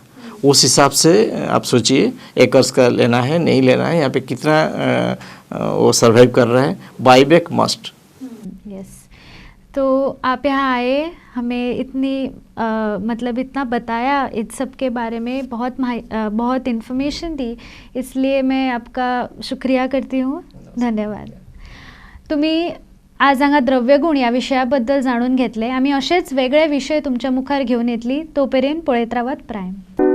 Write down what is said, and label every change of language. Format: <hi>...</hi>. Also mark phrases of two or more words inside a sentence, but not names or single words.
<hi>उस हिसाब से आप सोचिए, एकर्स का लेना है नहीं लेना है, यहाँ पे कितना वो सर्वाइव कर रहा है।</hi> <en>buyback must.</en> <hi>यस, तो आप यहाँ आए, हमें मतलब इतना बताया इस सब के बारे में, बहुत इन्फॉर्मेशन दी, इसलिए मैं आपका शुक्रिया करती हूँ. धन्यवाद.</hi> <kok>तुम्ही आज हांगा द्रव्यगुण या विशयाबद्दल जाणून घेतले. आम्ही असेच वेगळे विषय तुमच्या मुखार घेऊन येतली. तोपर्यंत पळयत रावात प्रायम.</kok>